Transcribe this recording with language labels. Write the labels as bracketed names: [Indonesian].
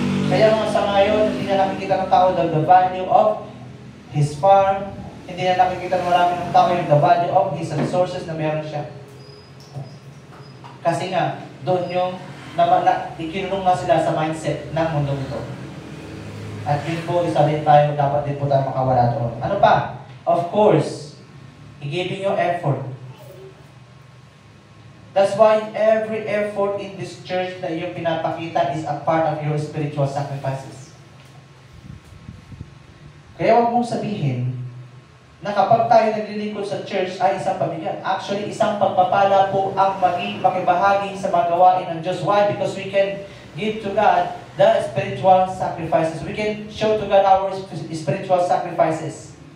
[Filipino] Kaya mga sa ngayon, hindi na nakikita ng tao [English] the value of his farm. [Filipino] Hindi na nakikita ng marami ng tao yung [English] the value of his resources [Filipino] na meron siya. Kasi nga, doon yung ikinulong nga sila sa mindset ng mundo ito. At yun po, isa din tayo, dapat din po tayo makawala doon. Ano pa? [English] Of course, giving your effort. That's why every effort in this church [Filipino] na iyong pinapakita [English] is a part of your spiritual sacrifices. [Filipino] Kaya huwag mong sabihin na kapag tayo naglilingkod sa church ay isang pabigat. Actually, isang pagpapala po ang makibahagi sa mga gawain ng Diyos. [English] Why? Because we can give to God the spiritual sacrifices. We can show to God our spiritual sacrifices.